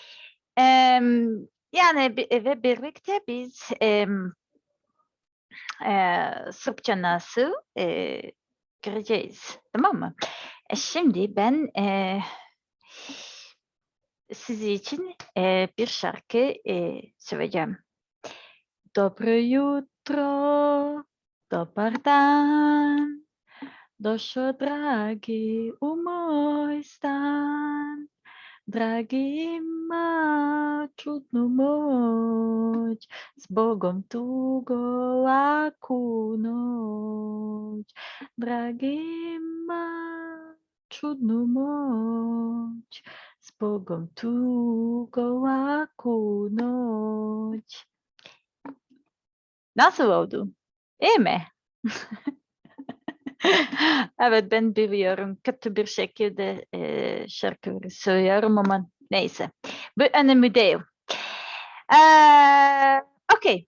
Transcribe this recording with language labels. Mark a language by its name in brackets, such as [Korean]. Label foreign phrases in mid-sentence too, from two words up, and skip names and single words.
[Turkish] Yani ve birlikte biz Sırpça nasıl gireceğiz. Tamam mı? Şimdi ben sizi için bir şarkı söyleyeceğim. [Serbian] Dobro jutro, dobar dan. Došao dragi u moj stan, dragi ima čudnu moć, s Bogom tugo laku noć. Dragi ima čudnu moć, s Bogom tugo laku noć. [Turkish] Nasıl oldu? İyi mi? Evet ben biliyorum kötü bir şekilde şarkıları söylüyorum ama neyse. Bu önemli değil. Okey.